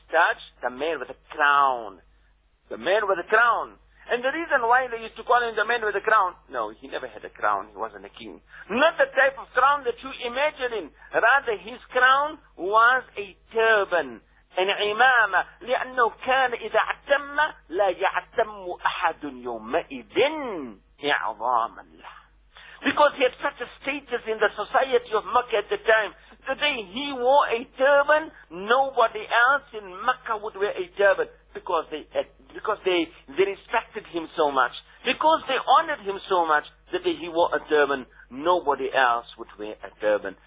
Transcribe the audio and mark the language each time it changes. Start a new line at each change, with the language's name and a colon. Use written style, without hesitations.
English: Taj, the man with a crown. The man with a crown. And the reason why they used to call him the man with the crown, no, he never had a crown, he wasn't a king. Not the type of crown that you imagine him. Rather, his crown was a turban, an imama.
Arabic: لأنه كان إذا اعتم لا يعتم أحد يومئذ إعظاما له.
English: Because he had such a status in the society of Mecca at the time. The day he wore a turban, nobody else in Mecca would wear a turban. Because they respected him so much, because they honored him so much, that he wore a turban, nobody else would wear a turban.